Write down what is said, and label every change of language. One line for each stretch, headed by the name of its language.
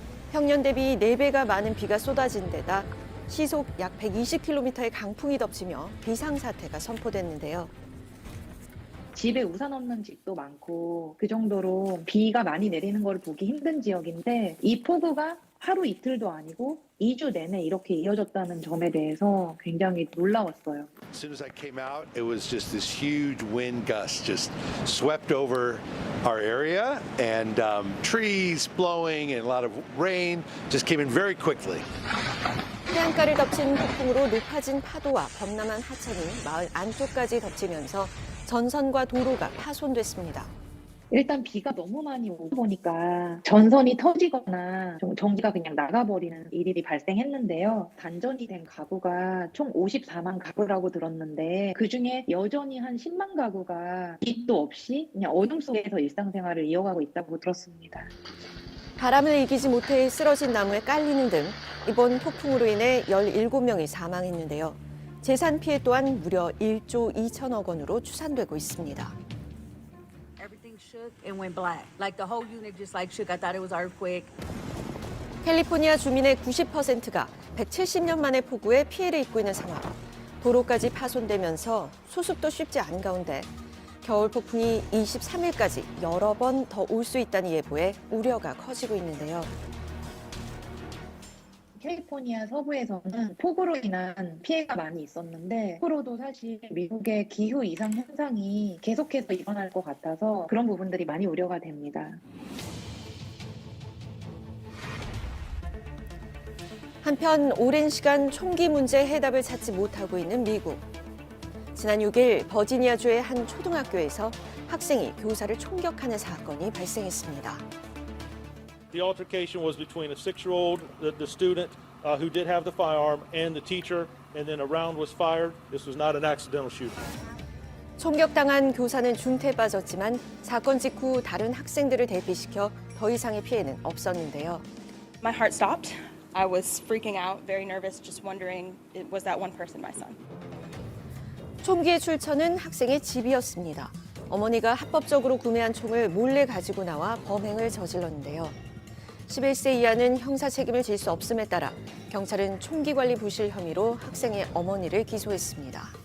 Korean: 평년 대비 4배가 많은 비가 쏟아진 데다 시속 약 120km의 강풍이 덮치며 비상사태가 선포됐는데요. 집에 우산 없는 집도 많고 그 정도로 비가 많이 내리는 걸 보기 힘든 지역인데 이 폭우가 하루 이틀도 아니고 2주 내내 이렇게 이어졌다는 점에 대해서 굉장히 놀라웠어요.
English: As soon as I came out, it was just this huge wind gust just swept over our area, and trees blowing and a lot of rain just came in very quickly.
Korean: 해안가를 덮친 폭풍으로 높아진 파도와 범람한 하천이 마을 안쪽까지 덮치면서 전선과 도로가 파손됐습니다. 일단 비가 너무 많이 오다 보니까 전선이 터지거나 전기가 그냥 나가버리는 일이 발생했는데요. 단전이 된 가구가 총 54만 가구라고 들었는데 그중에 여전히 한 10만 가구가 빛도 없이 그냥 어둠 속에서 일상생활을 이어가고 있다고 들었습니다. 바람을 이기지 못해 쓰러진 나무에 깔리는 등 이번 폭풍으로 인해 17명이 사망했는데요. 재산 피해 또한 무려 1조 2천억 원으로 추산되고 있습니다.
English: Shook and went black. Like the whole unit just like shook. I thought it was earthquake.
Korean: 캘리포니아 주민의 90%가 170년 만의 폭우에 피해를 입고 있는 상황. 도로까지 파손되면서 수습도 쉽지 않은 가운데 겨울 폭풍이 23일까지 여러 번 더 올 수 있다는 예보에 우려가 커지고 있는데요. 캘리포니아 서부에서는 폭우로 인한 피해가 많이 있었는데 앞으로도 사실 미국의 기후 이상 현상이 계속해서 일어날 것 같아서 그런 부분들이 많이 우려가 됩니다. 한편 오랜 시간 총기 문제 해답을 찾지 못하고 있는 미국. 지난 6일 버지니아주의 한 초등학교에서 학생이 교사를 총격하는 사건이 발생했습니다.
English: The altercation was between a 6-year-old, the student who did have the firearm, and the teacher, and then a round was fired. This was not an accidental shooting.
Korean: 총격당한 교사는 중태에 빠졌지만 사건 직후 다른 학생들을 대피시켜 더 이상의 피해는 없었는데요.
English: My heart stopped. I was freaking out, very nervous, just wondering, was that one person my son?
Korean: 총기의 출처는 학생의 집이었습니다. 어머니가 합법적으로 구매한 총을 몰래 가지고 나와 범행을 저질렀는데요. 11세 이하는 형사 책임을 질 수 없음에 따라 경찰은 총기 관리 부실 혐의로 학생의 어머니를 기소했습니다.